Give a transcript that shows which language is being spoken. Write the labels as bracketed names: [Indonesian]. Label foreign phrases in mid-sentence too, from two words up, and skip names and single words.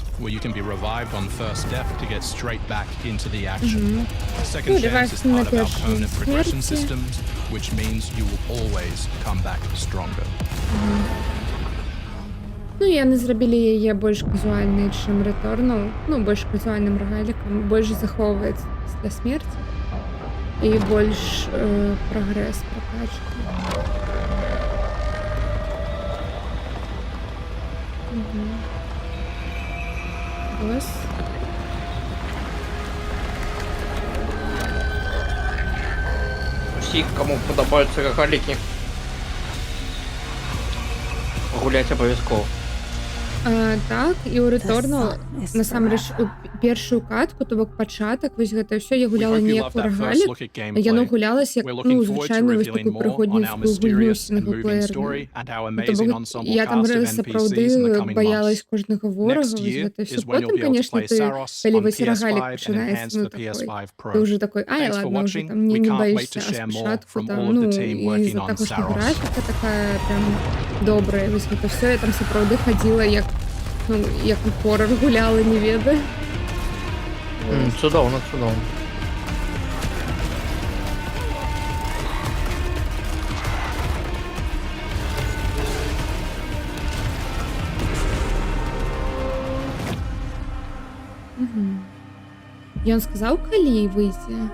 [English] where you can be revived on first death to get straight back into the action. Second [Ukrainian] Ну, [English] Chance is [Ukrainian] ревайв на [English] part of our [Ukrainian] першій [English] permanent progression [Ukrainian] смерті. [English] systems, which means you will always come back stronger. [Ukrainian] Ну, і вони зробили її більш казуальною, ніж Returnal. Ну, більш казуальним рогаліком, більш заховується для смерті. І більш прогрес прокачки. Ось. Всі, кому подобаються рогаліки, гулять обов'язково. [Belarusian] Так, і у Returnal, насамрэч, у першую катку, то бок пачатак, вось гэта ўсё, я [English] We [Belarusian] гуляла [English] hope you [Belarusian] не [English] love [Belarusian] у [English] that first [Belarusian] рогалік, [English] look at [Belarusian] яно [English] gameplay. [Belarusian] гулялась як, [English] We're [Belarusian] ну, [English] looking forward to [Belarusian] звычайную вось [English] revealing [Belarusian] таку [English] more on our [Belarusian] прыгодніцкую гульню [English] mysterious and moving [Belarusian] сінглплеерную. [English] story and our [Belarusian] Ну, то [English] amazing [Belarusian] бок [English] ensemble [Belarusian] я там [English] cast of [Belarusian] сапраўды [English] NPCs in the coming [Belarusian] баялась [English] months. [Belarusian] кожнага ворага, [English] Next [Belarusian] вось [English] year [Belarusian] гэта ўсё. [English] is when you'll [Belarusian] Потым, [English] be able to [Belarusian] конечно, [English] play ты, Saros [Belarusian] калі [English] on [Belarusian] вось рогалік [English] PS5 and [Belarusian] пачынаецца, [English] enhance [Belarusian] ну, [English] the [Belarusian] такой, [English] PS5 [Belarusian] ты [English] Pro. [Belarusian] уже такой, ай, [English] Thanks for [Russian] ладно, уже [English] watching. [Belarusian] там не [English] We can't wait [Belarusian] боишься, [English] to [Belarusian] а [English] share more [Belarusian] спочатку [English] from [Belarusian] там, [English] all of [Belarusian] ну, [English] the team [Belarusian] і [English] working [Belarusian] з-за [English] on [Belarusian] таго, што [English] Saros. [Belarusian] графіка такая прям добрая, вось гэта все, я там сапраўды хадзіла як, ну, як у хорор гуляла, не ведаю. Цудовно, цудовно. Ён сказаў, калі выйдзе?